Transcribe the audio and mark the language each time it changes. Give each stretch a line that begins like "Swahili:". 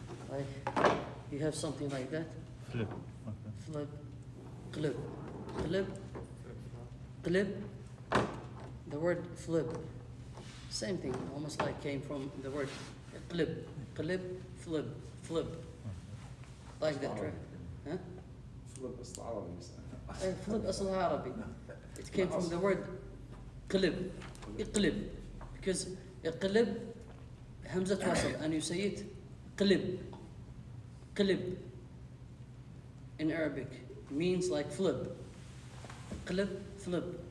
English: Like, you have something like that. Flip. Flip. Qlib. Qlib. Qlib. The word flip. Same thing, almost like came from the word qlib. Qlib, flip, flip. Like that, right? Huh?
Arabic: flip أصل عربي بس. Flip أصلها عربي.
English: It came from the word قلب.
Arabic: اقلب.
English: Because
Arabic: اقلب همزة وصل
English: and you say it قلب.
Arabic: قلب.
English: In Arabic means like flip.
Arabic: قلب, flip.